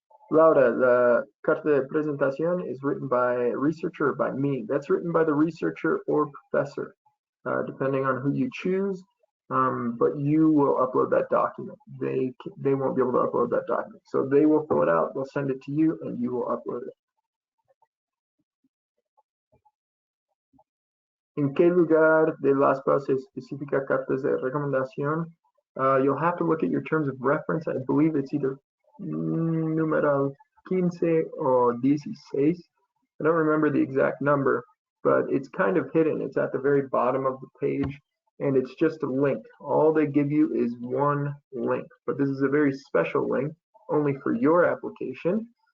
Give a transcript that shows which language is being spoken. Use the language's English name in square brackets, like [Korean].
[English] Laura, the [Spanish] carta de presentación [English] is written by a researcher or by me. That's written by the researcher or professor, depending on who you choose. But you will upload that document. They won't be able to upload that document. So they will fill it out, they'll send it to you, and you will upload it. [Spanish] ¿En qué lugar de las se especifica cartas de recomendación? [English] You'll have to look at your terms of reference. I believe it's either numeral 15 or 16. I don't remember the exact number, but it's kind of hidden. It's at the very bottom of the page. and it's just a link. All they give you is one link, but this is a very special link only for your application.